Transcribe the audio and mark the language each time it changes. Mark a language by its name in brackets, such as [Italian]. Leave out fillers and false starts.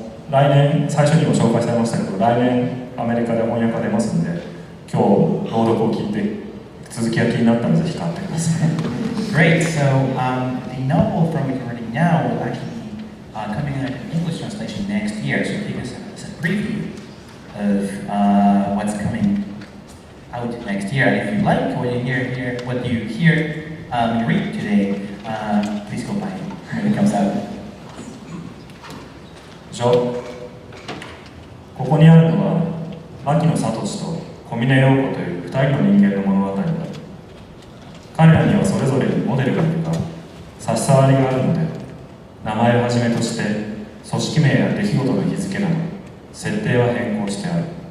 [Japanese] 来年、最初にも紹介されましたけど、来年アメリカで翻訳が出ますので、今日朗読を聞いて続きが気になったのでぜひ買ってください。 [English] Great. So the novel from which we're reading now will actually be coming out in English translation next year. So take us as a preview of what's coming out next year. And if you like what you hear when you read today, please go buy it when it comes out. [Japanese] ここにあるのは牧野聡と小峰洋子という2人の人間の物語だ。彼らにはそれぞれにモデルがいるが差し障りがあるので、名前をはじめとして組織名や出来事の日付など設定は変更してある。